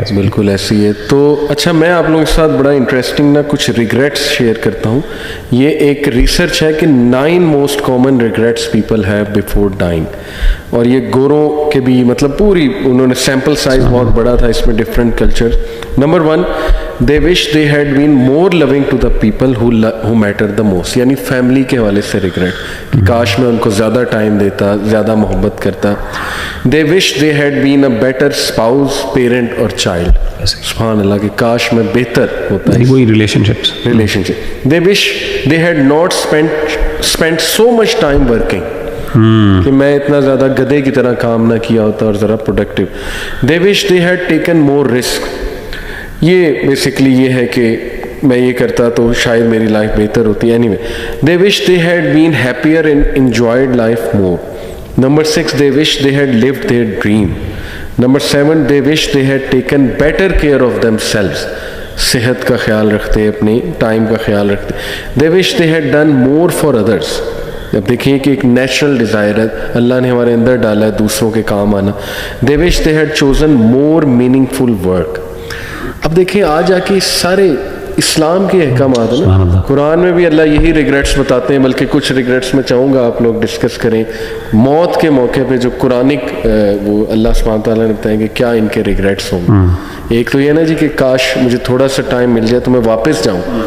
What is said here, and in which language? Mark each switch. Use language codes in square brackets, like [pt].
[ur] بالکل ایسی ہے. تو اچھا, میں آپ لوگوں کے ساتھ بڑا انٹرسٹنگ نا کچھ ریگریٹس شیئر کرتا ہوں. یہ ایک ریسرچ ہے کہ 9 [en] most common regrets people have before dying, [ur] اور یہ گوروں کے بھی, مطلب پوری انہوں نے سیمپل سائز بہت بڑا تھا اس میں, different culture. [en] Number 1, they wish they had been more loving to the people who mattered the most. [ur] یعنی فیملی کے حوالے سے ریگریٹ کہ کاش میں ان کو زیادہ ٹائم دیتا, زیادہ محبت کرتا. [en] they wish they had been a better spouse, parent or child. [ur] سبحان اللہ, کہ کاش میں بہتر ہوتا ہے وہی relation ship. [en] they wish they had not spent so much time working, [ur] کہ میں اتنا زیادہ گدھے کی طرح کام نہ کیا ہوتا اور ذرا productive. [en] they wish they had taken more risk. [ur] یہ بیسکلی یہ ہے کہ میں یہ کرتا تو شاید میری لائف بہتر ہوتی. [en] Anyway, they wish they had been happier and enjoyed life more. Number 6, they wish they had lived their dream. Number 7, they wish they had taken better care of themselves. [ur] صحت کا خیال رکھتے, اپنے time کا خیال رکھتے. [en] they wish they had done more for others. [ur] اب دیکھیں کہ ایک نیچرل ڈیزائر ہے, اللہ نے ہمارے اندر ڈالا ہے دوسروں کے کام آنا. [en] they wish they had chosen more meaningful work. [ur] اب دیکھیں آج آ کے سارے اسلام کے احکامات ہیں نا, قرآن میں بھی اللہ یہی ریگریٹس بتاتے ہیں, بلکہ کچھ ریگریٹس میں چاہوں گا آپ لوگ ڈسکس کریں موت کے موقع پہ, جو قرآنک وہ اللہ سبحانہ تعالیٰ نے بتائیں کہ کیا ان کے ریگریٹس ہوں گے. ایک تو یہ نا جی کہ کاش مجھے تھوڑا سا ٹائم مل جائے تو میں واپس جاؤں.